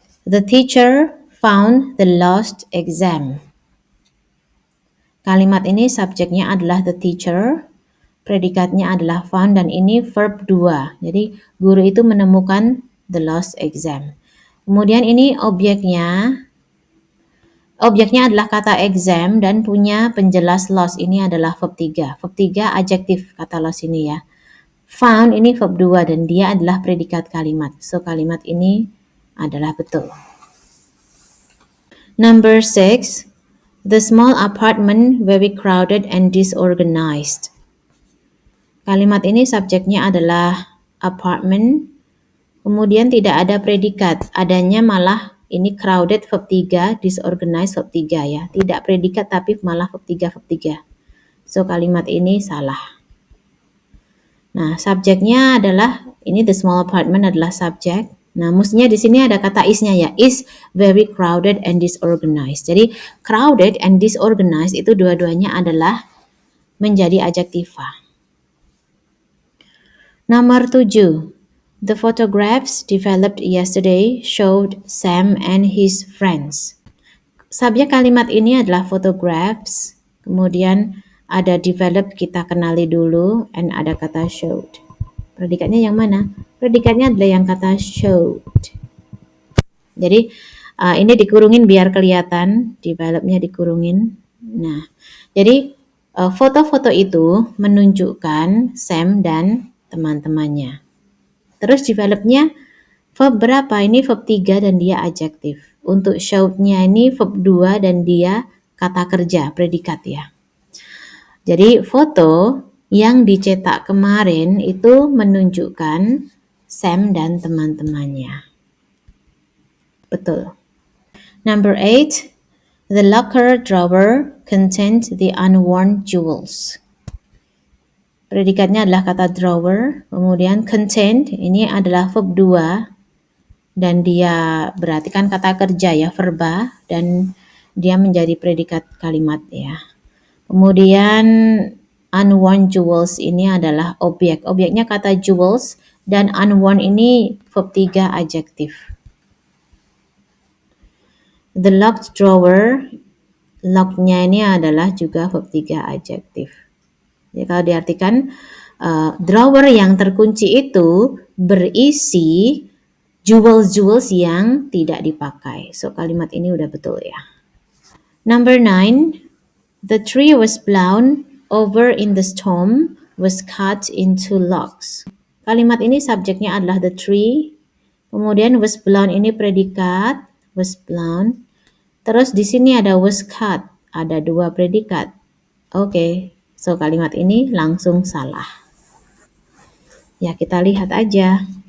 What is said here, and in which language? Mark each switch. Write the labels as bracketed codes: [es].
[en] The teacher found the lost exam. [id] Kalimat ini subjeknya adalah the teacher, predikatnya adalah found, dan ini verb 2. Jadi guru itu menemukan [en] the lost exam. [id] Kemudian ini objeknya adalah kata exam dan punya penjelas lost. Ini adalah verb 3. Verb 3 adjektif kata lost ini ya. Found ini verb 2 dan dia adalah predikat kalimat. So kalimat ini adalah betul. Number 6. [en] The small apartment very crowded and disorganized. [id] Kalimat ini subjeknya adalah apartment, kemudian tidak ada predikat, adanya malah ini crowded verb 3, disorganized verb 3 ya. Tidak predikat tapi malah verb 3. So kalimat ini salah. Nah, subjeknya adalah ini the small apartment adalah subjek. Nah, mestinya di sini ada kata is-nya ya. [en] Is very crowded and disorganized. [id] Jadi crowded and disorganized itu dua-duanya adalah menjadi adjektiva. Nomor 7. [en] The photographs developed yesterday showed Sam and his friends. [id] Subjek kalimat ini adalah photographs, kemudian ada developed kita kenali dulu, and ada kata showed. Predikatnya yang mana? Predikatnya adalah yang kata showed. Jadi ini dikurungin biar kelihatan, developnya dikurungin. Nah, jadi foto-foto itu menunjukkan Sam dan teman-temannya. Terus developnya verb berapa? Ini verb 3 dan dia adjektif. Untuk showed-nya ini verb 2 dan dia kata kerja, predikat ya. Jadi foto yang dicetak kemarin itu menunjukkan Sam dan teman-temannya. Betul. Number 8. [en] The locker drawer contained the unworn jewels. [id] Predikatnya adalah kata drawer, kemudian contained ini adalah verb 2 dan dia berarti kan kata kerja ya, verba, dan dia menjadi predikat kalimat ya. Kemudian unworn jewels ini adalah objek. Objeknya kata jewels dan unworn ini verb 3 adjektif. [en] The locked drawer, [id] locked-nya ini adalah juga verb 3 adjektif. Jadi kalau diartikan drawer yang terkunci itu berisi jewels yang tidak dipakai. So kalimat ini udah betul ya. Number 9. [en] The tree was blown over in the storm was cut into logs. [id] Kalimat ini subjeknya adalah the tree. Kemudian was blown ini predikat, was blown. Terus di sini ada was cut, ada 2 predikat. Oke, so kalimat ini langsung salah. Ya, kita lihat aja.